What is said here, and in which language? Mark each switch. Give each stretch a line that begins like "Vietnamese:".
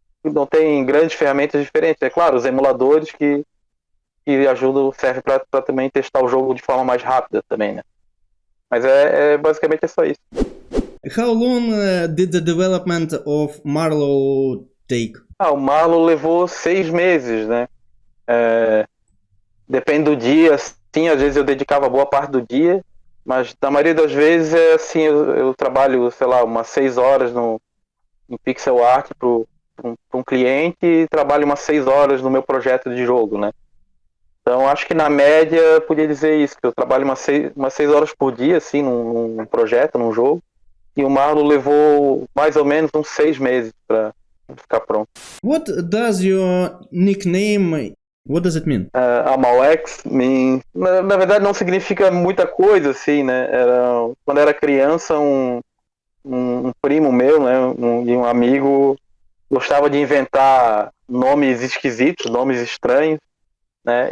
Portuguese: não tem grandes ferramentas diferentes. É claro, os emuladores que ajudam, servem para também testar o jogo de forma mais rápida também, né? Mas basicamente é só isso.
English: How long did the development of Marlow take?
Portuguese: O Marlow levou 6 meses, né? Depende do dia, sim, às vezes eu dedicava boa parte do dia, mas na maioria das vezes é assim, eu trabalho, sei lá, umas 6 horas em pixel art para um cliente e trabalho umas 6 horas no meu projeto de jogo, né? Então acho que na média eu podia dizer isso, que eu trabalho umas 6 horas por dia, assim, num projeto, num jogo, e o Marlow levou mais ou menos uns 6 meses para ficar pronto.
English: What does your nickname, what does it mean?
Portuguese: Amawex, na verdade não significa muita coisa, assim, né? Quando era criança, um primo meu, né, e um amigo gostava de inventar nomes esquisitos, nomes estranhos, né?